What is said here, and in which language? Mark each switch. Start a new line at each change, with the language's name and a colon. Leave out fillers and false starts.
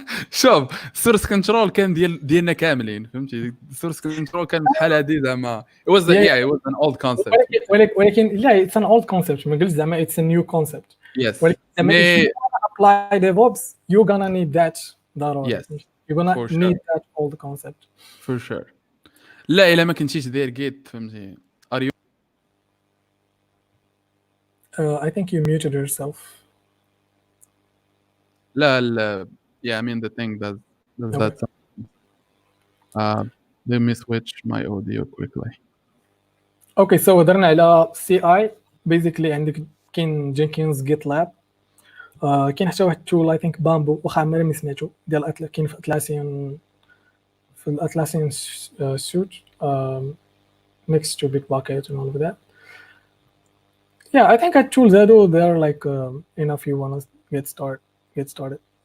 Arabic: شوف السورس كنترول كان ديالنا كاملين، فهمتي السورس كنترول كان بحال هادي زعما
English: it was an old concept.
Arabic: ولكن لا
English: it's an old concept،
Arabic: ما قلتش زعما
English: it's a new concept. Yes.
Arabic: ولكن زعما
English: if you apply DevOps you're gonna need that
Arabic: ضروري.
English: Yes. You're gonna need that old concept. For sure.
Arabic: لا الا ما كنتيش داير جيت فهمتي.
English: Are you I think you muted yourself. لا yeah, I mean the thing does that. Let me switch my audio quickly. Okay, so
Arabic: هضرنا على
English: CI. Basically
Arabic: عندك كاين جينكينز GitLab. كاين حتى واحد
English: tool I think
Arabic: بامبو، واخا عمري ما سمعتو، ديال كاين في الاتلاسيان
English: suite next to Bitbucket and all of that. Yeah, I think at tools they're like enough you want to get started.